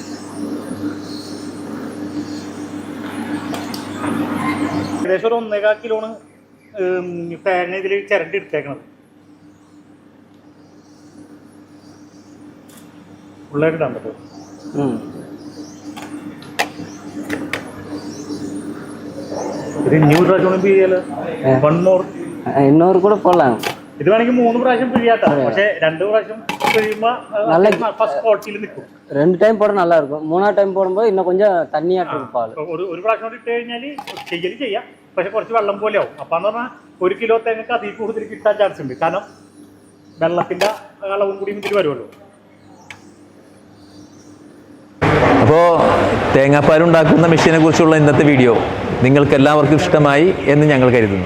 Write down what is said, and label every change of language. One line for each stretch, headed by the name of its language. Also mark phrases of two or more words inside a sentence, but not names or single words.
Malayalam: ഏകദേശം ഒരു 1.25 കിലോണ് തേങ്ങ ഇതിൽ ചിരണ്ടി എടുത്തേക്കണത്. ഫുള്ളായിട്ട് ഇടാൻ പറ്റുമോ? ഇത് ന്യൂ പ്രാവശ്യം പിഴിയാലോ?
English: 1 more
Tamil: இன்னொரு கூட போடலாம்.
Malayalam: ഇത് വേണമെങ്കിൽ 3 പ്രാവശ്യം പിഴിയാട്ടോ. പക്ഷെ 2 പ്രാവശ്യം പിഴിയുമ്പോൾ ഫസ്റ്റ് ക്വാളിറ്റിയിൽ നിൽക്കും.
Tamil: 2 டைம் போட நல்லா இருக்கும். 3ஆவது டைம் போடும்போது இன்னுം கொஞ்சம் തണ്ണിയായിട്ട് இருக்கும் പാൽ.
Malayalam: ഒരു പ്രാവശ്യം കൂടി ഇട്ട് കഴിഞ്ഞാൽ ചെയ്യാം. പക്ഷെ കുറച്ച് വെള്ളം പോലെ ആവും. അപ്പം എന്ന് പറഞ്ഞാൽ 1 കിലോ തേങ്ങക്ക് അതിൽ കൂടുതൽ കിട്ടാൻ ചാൻസ് ഉണ്ട്. കാരണം വെള്ളത്തിൻ്റെ അളവും കൂടി ഇതിൽ വരുമല്ലോ. അപ്പോൾ തേങ്ങാപ്പാലുണ്ടാക്കുന്ന മെഷീനെ കുറിച്ചുള്ള ഇന്നത്തെ വീഡിയോ നിങ്ങൾക്ക് എല്ലാവർക്കും ഇഷ്ടമായി എന്ന് ഞങ്ങൾ കരുതുന്നു.